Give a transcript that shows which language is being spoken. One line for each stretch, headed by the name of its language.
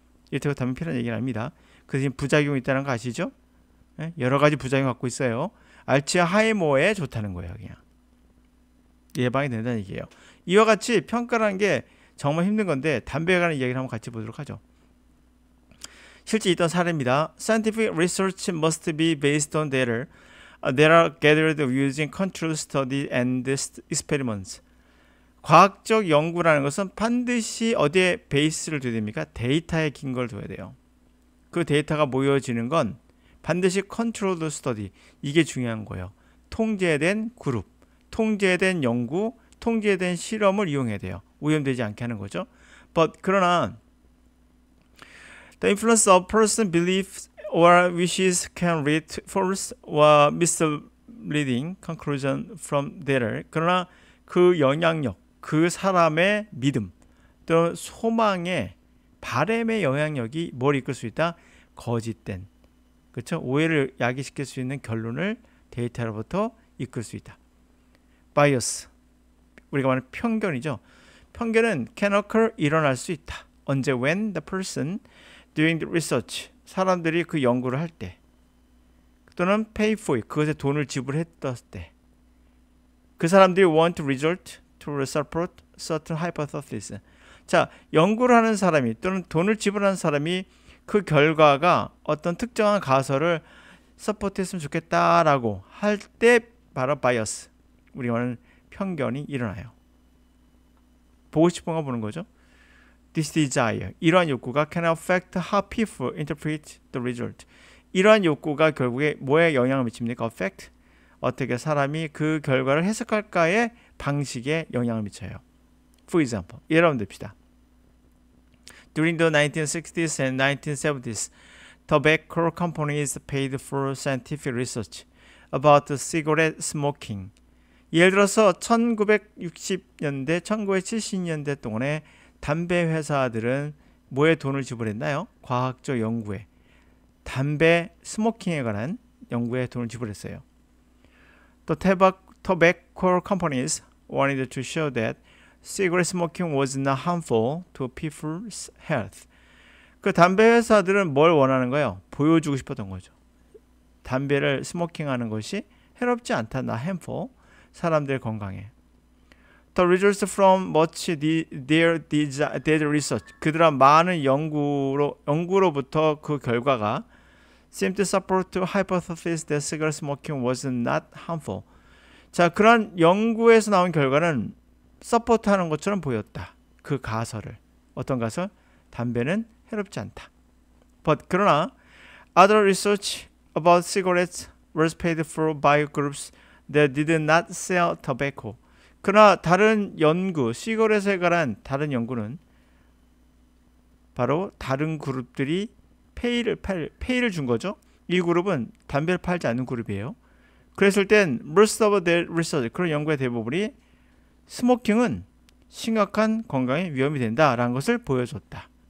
Korean: 이렇다고 담배 피우라는 얘기는 아닙니다. 그래서 부작용이 있다는 거 아시죠? 여러 가지 부작용 갖고 있어요. 알츠하이머에 좋다는 거예요. 그냥 예방이 된다는 얘기예요. 이와 같이 평가라는 게 정말 힘든 건데 담배에 관한 이야기를 한번 같이 보도록 하죠. 실제 있던 사례입니다.
English: Scientific research must be based on data that are gathered using controlled study and experiments.
Korean: 과학적 연구라는 것은 반드시 어디에 베이스를 둬야 됩니까? 데이터에 긴 걸 둬야 돼요. 그 데이터가 모여지는 건 반드시 컨트롤드 스터디, 이게 중요한 거예요. 통제된 그룹, 통제된 연구, 통제된 실험을 이용해야 돼요. 오염되지 않게 하는 거죠. 그러나
English: The influence of person beliefs or wishes can lead to false or misleading conclusion from data.
Korean: 그러나 그 영향력, 그 사람의 믿음, 또 소망의 바램의 영향력이 뭘 이끌 수 있다? 거짓된, 그렇죠? 오해를 야기시킬 수 있는 결론을 데이터로부터 이끌 수 있다. 바이어스, 우리가 말하는 편견이죠. 편견은
English: can occur,
Korean: 일어날 수 있다. 언제?
English: When the person doing the research,
Korean: 사람들이 그 연구를 할 때, 또는
English: pay for it,
Korean: 그것에 돈을 지불했을 때 그 사람들이
English: want to result to support certain hypothesis.
Korean: 자, 연구를 하는 사람이 또는 돈을 지불하는 사람이 그 결과가 어떤 특정한 가설을 서포트했으면 좋겠다라고 할 때 바로 바이어스, 우리 말하는 편견이 일어나요. 보고 싶은 거 보는 거죠.
English: This desire,
Korean: 이러한 욕구가
English: can affect how people interpret the result.
Korean: 이러한 욕구가 결국에 뭐에 영향을 미칩니까? affect, 어떻게 사람이 그 결과를 해석할까의 방식에 영향을 미쳐요.
English: For example,
Korean: 예를 들면 됩시다.
English: During the 1960s and 1970s, tobacco companies paid for scientific research about cigarette smoking.
Korean: 예를 들어서 1960년대, 1970년대 동안에 담배 회사들은 뭐에 돈을 지불했나요? 과학적 연구에, 담배 스모킹에 관한 연구에 돈을 지불했어요.
English: The tobacco companies wanted to show that cigarette smoking was not harmful to people's health.
Korean: 그 담배 회사들은 뭘 원하는 거예요? 보여주고 싶었던 거죠. 담배를 스모킹하는 것이 해롭지 않다,
English: not harmful,
Korean: 사람들 건강에.
English: The results from much their research,
Korean: 그들의 많은 연구로부터 그 결과가
English: seemed to support the hypothesis that cigarette smoking was not harmful.
Korean: 자, 그런 연구에서 나온 결과는 서포트하는 것처럼 보였다. 그 가설을. 어떤 가설? 담배는 해롭지 않다.
English: But
Korean: 그러나
English: other research about cigarettes was paid for by groups that did not sell tobacco.
Korean: 그러나 다른 연구, 시거렛에 관한 다른 연구는 바로 다른 그룹들이 페이를 준 거죠. 이 그룹은 담배를 팔지 않는 그룹이에요. 그랬을 땐
English: most of their research,
Korean: 그런 연구의 대부분이 스모킹은 심각한 건강에 위험이 된다라는 것을 보여줬다.